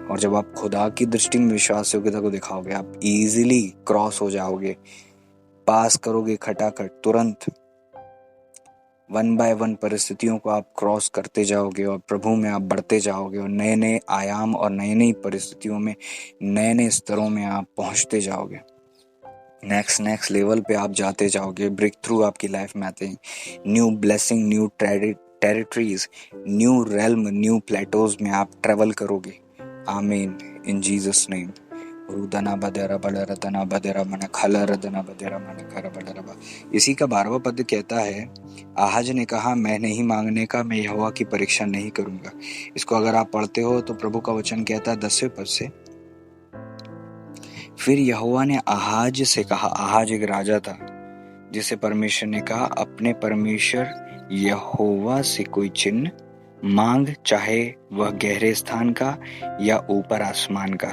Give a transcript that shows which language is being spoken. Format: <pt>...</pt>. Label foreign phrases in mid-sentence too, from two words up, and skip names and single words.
<hi>और जब आप खुदा की दृष्टि में विश्वास योग्यता को दिखाओगे, आप</hi> <en>easily cross</en> <hi>हो जाओगे, पास करोगे खटाखट, तुरंत 1 बाय 1 परिस्थितियों को आप क्रॉस करते जाओगे और प्रभु में आप बढ़ते जाओगे, और नए नए आयाम और नई नई परिस्थितियों में, नए नए स्तरों में आप पहुंचते जाओगे।</hi> <en>Next level</en> <hi>पे आप जाते जाओगे।</hi> <en>Break through</en> <hi>आपकी लाइफ में आते हैं,</hi> <en>New blessing, new territories, new realm, new plateaus</en> <hi>में आप ट्रेवल करोगे। आमीन,</hi> <en>In Jesus name. रुदना बदेरा बलरतना बदेरा मन खला रदना बदेरा मन खरा बलरबा।</en> <hi>इसी का 12वां पद कहता है, आहाज ने कहा, मैं नहीं मांगने का, मैं यहोवा की परीक्षा नहीं करूंगा। इसको अगर आप पढ़ते हो तो प्रभु का वचन कहता है 10वें पद से, फिर यहोवा ने आहाज से कहा, आहाज एक राजा था जिसे परमेश्वर ने कहा, अपने परमेश्वर यहोवा से कोई चिन्ह मांग, चाहे वह गहरे स्थान का या ऊपर आसमान का।</hi>